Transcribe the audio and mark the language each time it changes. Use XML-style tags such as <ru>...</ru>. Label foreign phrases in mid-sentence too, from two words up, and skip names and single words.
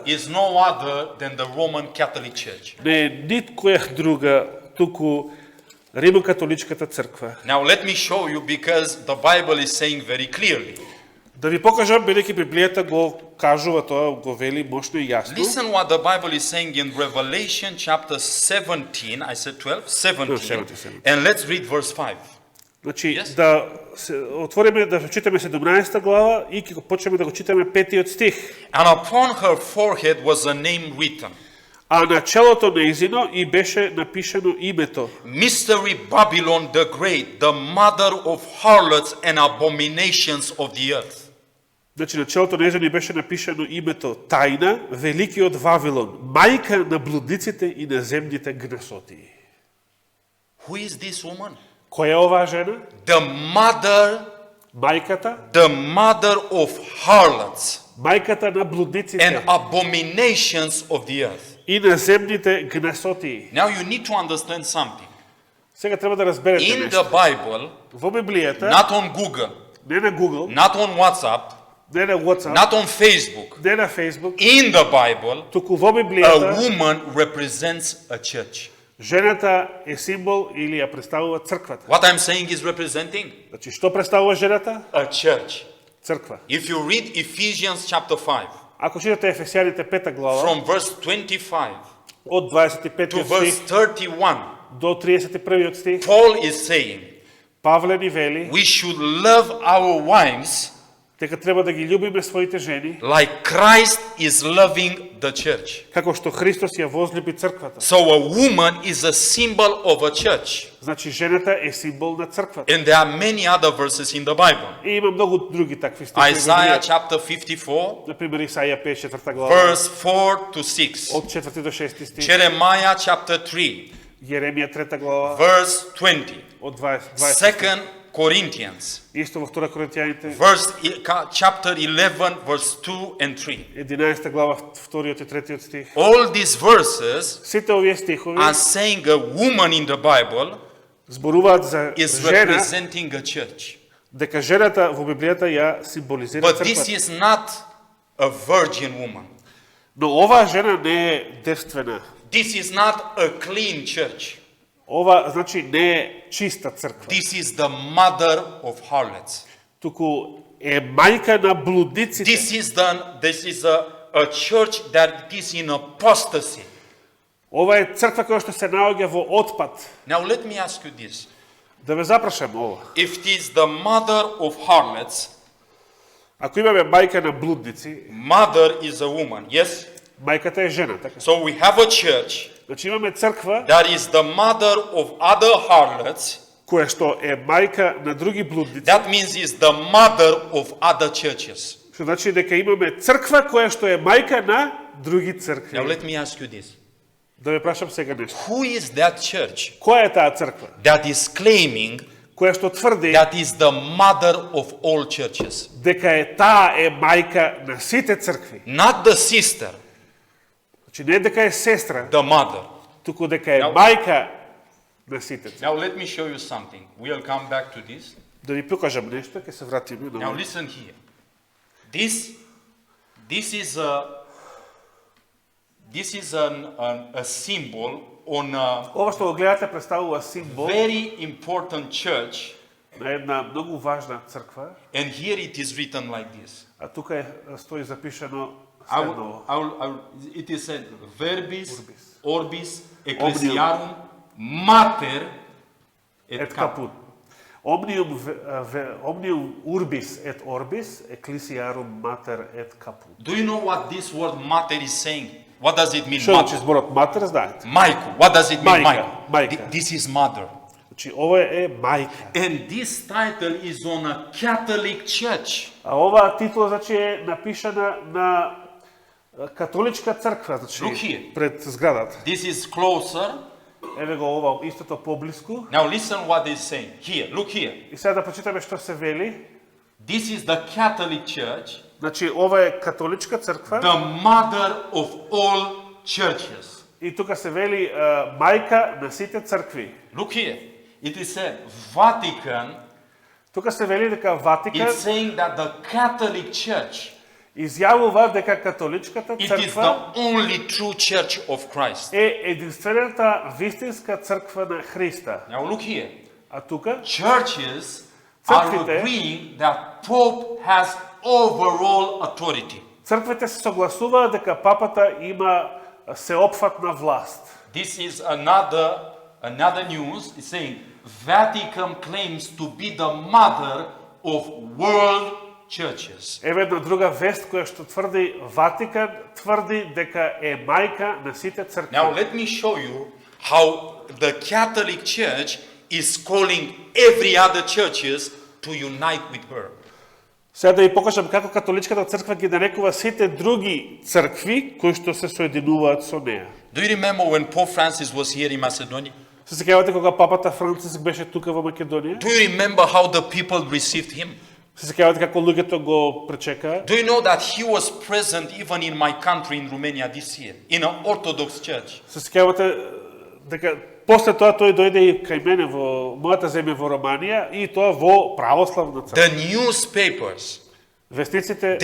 <en>is no other than the Roman Catholic Church.</en> <mk>не е ниткоја друга, туку Римокатоличката црква.</mk> <en>Now let me show you, because the Bible is saying very clearly.</en> <mk>Да ви покажам, бидејќи Библијата го кажува тоа, го вели мощно и јасно.</mk> <en>Listen what the Bible is saying in Revelation chapter 17. I said 12? 17. 17. And let's read verse 5.</en> <mk>Значи,</mk> <en>Yes.</en> <mk>да се отвориме, да читаме 17 глава и ќе почнеме да го читаме 5 стих.</mk> <en>And upon her forehead was a name written.</en> <mk>А на челото нејзино и беше напишано името.</mk> <en>Mystery Babylon the Great, the mother of harlots and abominations of the earth.</en> <mk>Значи, на челото нејзино и беше напишано името Тајна, великиот Вавилон, мајка на блудниците и на земните гнесоти.</mk> <en>Who is this woman?</en> <mk>Која е оваа жена?</mk> <en>The mother</en> <mk>Мајката</mk> <en>of harlots</en> <mk>мајката на</mk> <en>and</en> <mk>блудниците</mk> <en>abominations of the earth.</en> <mk>и на земните гнесоти.</mk> <en>Now you need to understand something.</en> <mk>Сега треба да разберете</mk> <en>In</en> <mk>нешто.</mk> <en>the Bible,</en> <mk>Во Библијата,</mk> <en>not on Google,</en> <mk>не на Google,</mk> <en>not on WhatsApp,</en> <mk>не на WhatsApp,</mk> <en>not on Facebook,</en> <mk>не на Facebook,</mk> <en>in the Bible,</en> <mk>туку во</mk> <en>a</en> <mk>Библијата</mk> <en>woman represents a church.</en> <mk>жената е символ или ја представува црквата.</mk> <en>What I'm saying is representing</en> <mk>Значи, што представува жената?</mk> <en>a church.</en> <mk>Црква.</mk> <en>If you read Ephesians chapter 5,</en> <mk>Ако читате Ефесијаните 5 глава,</mk> <en>from verse 25</en> <mk>од 25</mk> <en>to verse</en> <mk>стих</mk> <en>31,</en> <mk>до 31 стих,</mk> <en>Paul is saying</en> <mk>Павле ни вели</mk> <en>we should love our wives</en> <mk>дека треба да ги љубиме своите жени,</mk> <en>like Christ is loving the church.</en> <mk>како што Христос ја возлюби црквата.</mk> <en>So a woman is a symbol of a church.</en> <mk>Значи, жената е символ на црквата.</mk> <en>And there are many other verses in the Bible.</en> <mk>И има многу други такви стихови.</mk> <en>Isaiah chapter 54,</en> <mk>Например, Исаија 54 глава,</mk> <en>verse 4 to 6.</en> <mk>од 4 до 6 стих,</mk> <en>Jeremiah chapter 3,</en> <mk>Јеремија 3 глава,</mk> <en>verse 20.</en> <mk>од 20.</mk> <en>Second Corinthians,</en> <mk>Исто во 2 Коринтијаните,</mk> <en>chapter 11, verse 2 and 3.</en> <mk>11 глава, 2 и 3 стих.</mk> <en>All these verses</en> <mk>Сите овие стихови</mk> <en>are saying a woman in the Bible</en> <mk>зборуваат за</mk> <en>is</en> <mk>жена,</mk> <en>representing a church.</en> <mk>дека жената во Библијата ја символизира</mk> <en>But this</en> <mk>црквата.</mk> <en>is not a virgin woman.</en> <mk>Но оваа жена не е девствена.</mk> <en>This is not a clean church.</en> <mk>Ова, значи, не е чиста црква.</mk> <en>This is the mother of harlots.</en> <mk>Туку е мајка на блудниците.</mk> <en>This is a church that is in apostasy.</en> <mk>Ова е црква која што се наоѓа во отпад.</mk> <en>Now let me ask you this.</en> <mk>Да ве запрашам ова.</mk> <en>If it is the mother of harlots,</en> <mk>Ако имаме мајка на блудници,</mk> <en>mother is a woman, yes?</en> <mk>мајката е жена, така?</mk> <en>So we have a church</en> <mk>Значи имаме црква</mk> <en>that is the mother of other harlots.</en> <mk>која што е мајка на други блудници.</mk> <en>That means is the mother of other churches.</en> <mk>Што значи дека имаме црква која што е мајка на други</mk> <en>Now</en> <mk>цркви.</mk> <en>let me ask you this.</en> <mk>Да ве прашам сега нешто.</mk> <en>Who is that church</en> <mk>Која е таа црква</mk> <en>that is claiming</en> <mk>која што тврди</mk> <en>that is the mother of all churches?</en> <mk>дека е таа е мајка на сите цркви?</mk> <en>Not the sister,</en> <mk>Значи не дека е сестра,</mk> <en>the mother.</en> <mk>туку дека е</mk> <en>Now-</en> <mk>мајка на сите цркви.</mk> <en>Now let me show you something. We'll come back to this.</en> <mk>Да ви покажам нешто, ќе се вратиме на</mk> <en>Now</en> <mk>ова.</mk> <en>listen here. This is a symbol on a</en> <mk>Ова што го гледате представува символ</mk> <en>very important church,</en> <mk>на една многу важна црква,</mk> <en>and here it is written like this.</en> <mk>а тука стои запишано следно.</mk> <en>It is said verbis,</en> <la>Orbis. orbis, ecclesiarum, mater, et Et caput. caput. Omnium urbis et orbis, ecclesiarum mater et caput.</la> <en>Do you know what this word mater is saying? What does it mean?</en> <mk>Што значи</mk> <en>Mater.</en> <mk>зборот матер, знаете?</mk> <en>Michael. What does it mean?</en> <mk>Мајка,</mk> <en>Michael.</en> <mk>мајка.</mk> <en>This is mother.</en> <mk>Значи ова е мајка.</mk> <en>And this title is on a Catholic church.</en> <mk>А оваа титула значи е напишана на католичка црква,</mk> <en>Look</en> <mk>значи</mk> <en>here.</en> <mk>пред зградата.</mk> <en>This is closer.</en> <mk>Еве го ова истото поблиску.</mk> <en>Now listen what it's saying. Here, look here.</en> <mk>И сега да прочитаме што се вели.</mk> <en>This is the Catholic church,</en> <mk>Значи ова е католичка црква</mk> <en>the mother of all churches.</en> <mk>и тука се вели мајка на сите цркви.</mk> <en>Look here. It is said Vatican.</en> <mk>Тука се вели дека Ватикан</mk> <en>It's saying that the Catholic Church,</en> <mk>изјавува дека католичката</mk> <en>it is</en> <mk>црква</mk> <en>the only true church of Christ.</en> <mk>е единствената вистинска црква на Христа.</mk> <en>Now look here.</en> <mk>А тука</mk> <en>Churches are</en> <mk>Църквите-</mk> <en>agreeing that Pope has overall authority.</en> <mk>Црквите се согласуваат дека папата има сеопфатна власт.</mk> <en>This is another news. It's saying Vatican claims to be the mother of world churches.</en> <mk>Еве една друга вест која што тврди Ватикан тврди дека е мајка на сите цркви.</mk> <en>Now let me show you how the Catholic Church is calling every other churches to unite with her.</en> <mk>Сега да ви покажам како католичката црква ги нарекува сите други цркви кои што се соединуваат со неа.</mk> <en>Do you remember when Pope Francis was here in Macedonia?</en> <mk>Се сеќавате кога папата Франциск беше тука во Македонија?</mk> <en>Do you remember how the people received him?</en> <mk>Се сеќавате како луѓето го пречекаа?</mk> <en>Do you know that he was present even in my country in Romania this year in an Orthodox church?</en> <mk>Се сеќавате дека после тоа тој дојде и кај мене во мојата земја во Романија и тоа во православна црква.</mk> <en>The newspapers,</en> <mk>Вестниците</mk>